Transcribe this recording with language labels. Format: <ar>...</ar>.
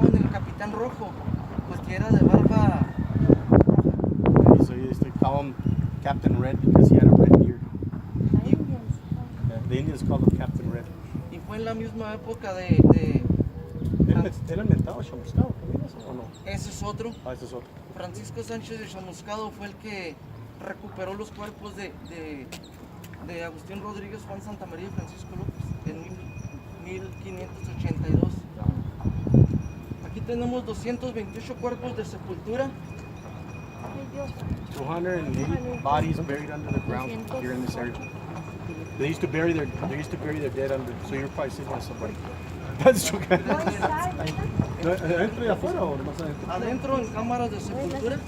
<es>capitán rojo, porque era de barba</es> <en>And so they call him Captain Red because he had a red beard. Yeah, the Indians called him Captain Red.</en> <es>y fue en la misma época ¿Era inventado chamuscado también eso o no? ese es otro. Ah, ese es otro. Francisco Sánchez de Chamuscado fue el que recuperó los cuerpos de Agustín Rodríguez, Juan Santamaría y Francisco López en 1582. Aquí tenemos 228 cuerpos de sepultura.</es> <en>280 bodies buried under the ground here in this area. They used to bury their dead under. So you're probably sitting with somebody. That's true.</en> <es>¿Adentro y afuera o más adentro? Adentro en cámaras de sepultura,</es>